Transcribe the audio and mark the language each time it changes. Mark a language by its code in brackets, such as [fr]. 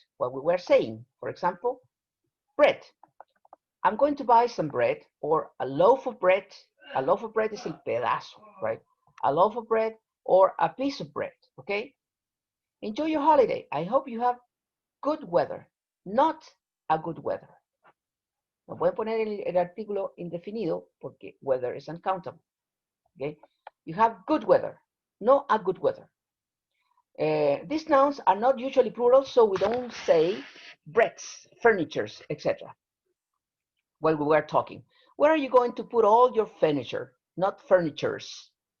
[en] What we were saying, for example, bread. I'm going to buy some bread, or a loaf of bread. A loaf of bread is [es] el pedazo, [en] right? A loaf of bread or a piece of bread, okay? Enjoy your holiday. I hope you have good weather, not a good weather. [es] No pueden poner el artículo indefinido porque [en] weather is uncountable. Okay? You have good weather, no a good weather. These nouns are not usually plural, so we don't say breads, furnitures, etc. While we were talking. Where are you going to put all your furniture? Not furnitures.